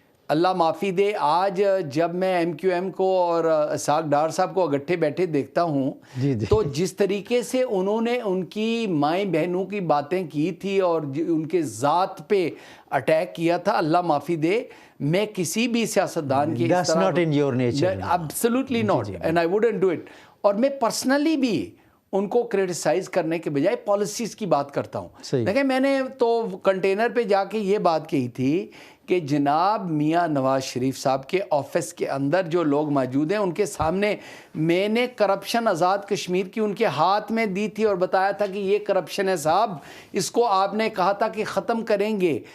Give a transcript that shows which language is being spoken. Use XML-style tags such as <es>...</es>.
<ur>اللہ معافی دے، آج جب میں ایم کیو ایم کو اور اسحاق ڈار صاحب کو اگٹھے بیٹھے دیکھتا ہوں تو جس طریقے سے انہوں نے ان کی مائیں بہنوں کی باتیں کی تھی اور ان کے ذات پہ اٹیک کیا تھا، اللہ معافی دے، میں کسی بھی سیاستدان کی</ur> <en>That's not in your nature. Absolutely not, and I wouldn't do it.</en> <ur>اور میں پرسنلی بھی ان کو کریٹیسائز کرنے کے بجائے پالیسیز کی بات کرتا ہوں. دیکھیں، میں نے تو کنٹینر پہ جا کے یہ بات کہی تھی کہ جناب میاں نواز شریف صاحب کے آفس کے اندر جو لوگ موجود ہیں ان کے سامنے میں نے کرپشن آزاد کشمیر کی ان کے ہاتھ میں دی تھی اور بتایا تھا کہ یہ کرپشن ہے صاحب، اس کو آپ نے کہا تھا کہ ختم کریں گے.</ur>